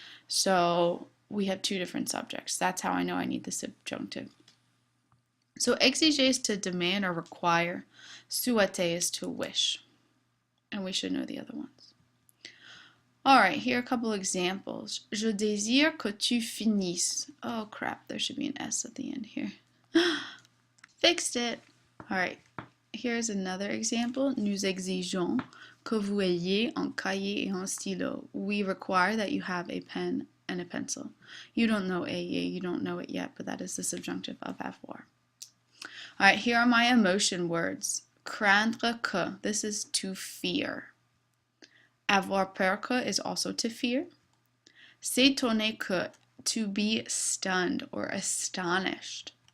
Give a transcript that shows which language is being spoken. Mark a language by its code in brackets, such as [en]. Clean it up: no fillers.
[en] So we have two different subjects. That's how I know I need the subjunctive. So exiger is to demand or require. Souhaiter is to wish. And we should know the other ones. All right, here are a couple examples. [fr] Je désire que tu finisses. [en] Oh crap, there should be an S at the end here. Fixed it. All right, here's another example. [fr] Nous exigeons que vous ayez un cahier et un stylo. [en] We require that you have a pen and a pencil. You don't know ayez, you don't know it yet, but that is the subjunctive of avoir. All right, here are my emotion words. Craindre que, this is to fear. Avoir peur que is also to fear. S'étonner que, to be stunned or astonished.